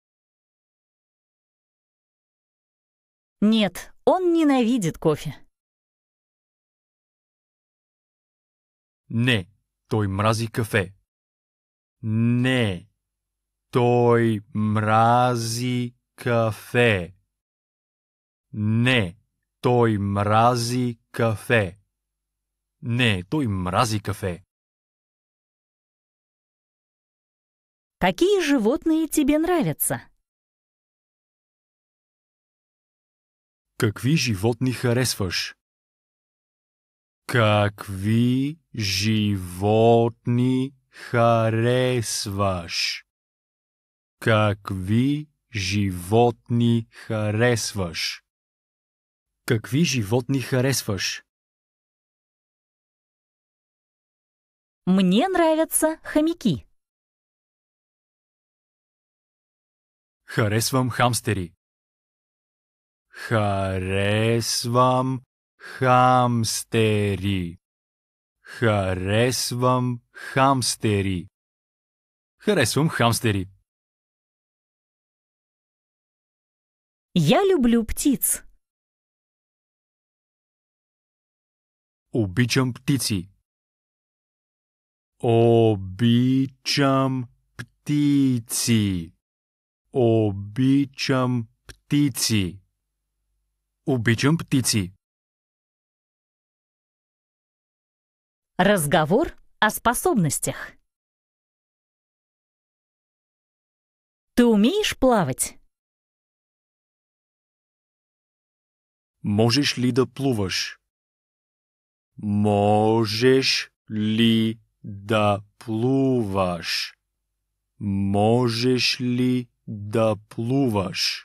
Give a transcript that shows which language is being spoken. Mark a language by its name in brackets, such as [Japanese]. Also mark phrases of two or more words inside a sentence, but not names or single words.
[Russian] Нет, он ненавидит кофе. [Bulgarian] Не, той мрази кафе. Не, той мрази кафе. Не, той мрази кафе. Не, той мрази кафе. [Russian] Какие животные тебе нравятся? [Bulgarian] Какви животни харесваш? Какви животни харесваш? Какви животни харесваш? Какви животни харесваш? [Russian] Мне нравятся хомяки. [Bulgarian] Харесвам хамстери. Харесвам хамстери. Харесвам хамстери. Харесвам хамстери. [Russian] Я люблю птиц. [Bulgarian] Обичам птици. Обичам птици. Обичам птици. Обичам птици. [Russian] Разговор о способностях. Ты умеешь плавать? [Bulgarian] Можеш ли да плуваш? Можеш ли да плуваш? Можеш ли да плуваш?